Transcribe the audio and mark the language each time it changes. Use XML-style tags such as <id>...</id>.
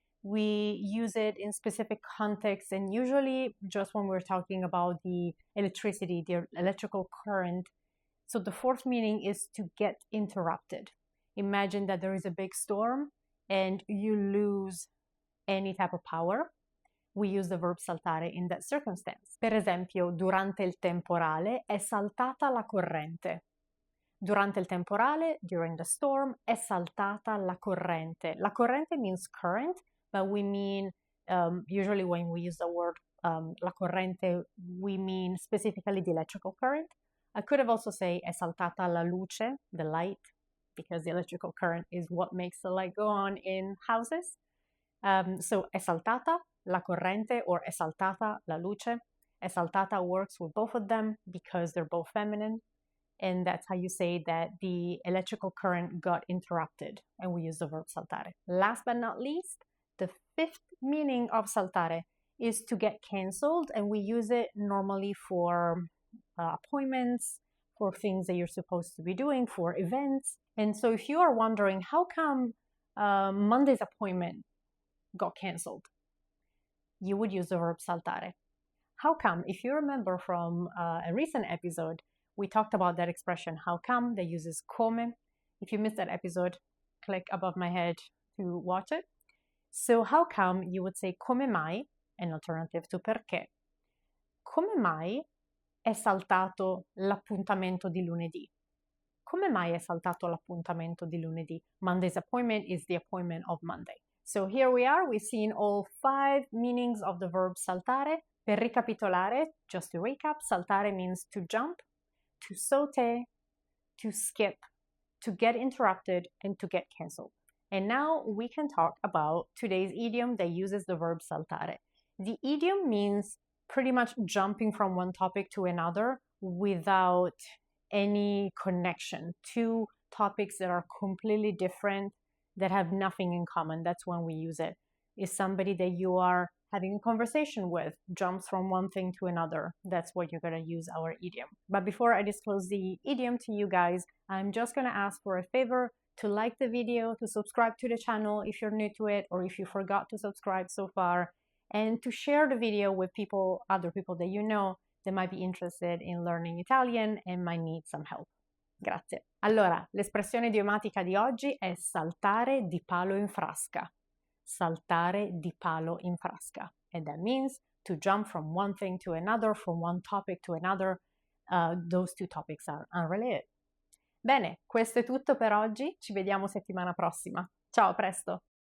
<en>We use it in specific contexts, and usually just when we're talking about the electricity, the electrical current. So the fourth meaning is to get interrupted. Imagine that there is a big storm and you lose any type of power. We use the verb saltare in that circumstance.</en> <it>Per esempio, durante il temporale è saltata la corrente. Durante il temporale,</it> <en>during the storm,</en> <it>è saltata la corrente.</it> <en>La corrente means current, but we mean, usually when we use the word la corrente, we mean specifically the electrical current. I could have also said</en> <it>è saltata la luce,</it> <en>the light, because the electrical current is what makes the light go on in houses.</en> <it>So è saltata la corrente or è saltata la luce.</it> <en>È saltata works with both of them because they're both feminine. And that's how you say that the electrical current got interrupted. And we use the verb saltare. Last but not least, the fifth meaning of saltare is to get canceled. And we use it normally for appointments, for things that you're supposed to be doing, for events. And so if you are wondering, how come Monday's appointment got canceled? You would use the verb saltare. How come? If you remember from a recent episode, we talked about that expression, how come, that uses come. If you missed that episode, click above my head to watch it. So how come, you would say</en> <it>come mai,</it> <en>an alternative to perché.</en> <it>Come mai è saltato l'appuntamento di lunedì? Come mai è saltato l'appuntamento di lunedì?</it> <en>Monday's appointment is the appointment of Monday. So here we are, we've seen all 5 meanings of the verb saltare.</en> <it>Per ricapitolare,</it> <en>just to recap, saltare means to jump, to saute, to skip, to get interrupted, and to get cancelled. And now we can talk about today's idiom that uses the verb saltare. The idiom means pretty much jumping from one topic to another without any connection. 2 topics that are completely different, that have nothing in common. That's when we use it. Is somebody that you are having a conversation with, jumps from one thing to another. That's what you're going to use our idiom. But before I disclose the idiom to you guys, I'm just going to ask for a favor to like the video, to subscribe to the channel if you're new to it, or if you forgot to subscribe so far, and to share the video with people, other people that you know that might be interested in learning Italian and might need some help.</en> <it>Grazie. Allora, l'espressione idiomatica di oggi è saltare di palo in frasca. Saltare di palo in frasca.</it> <en>And that means to jump from one thing to another, from one topic to another. Those two topics are unrelated.</en> <it>Bene, questo è tutto per oggi. Ci vediamo settimana prossima. Ciao, a presto!</it>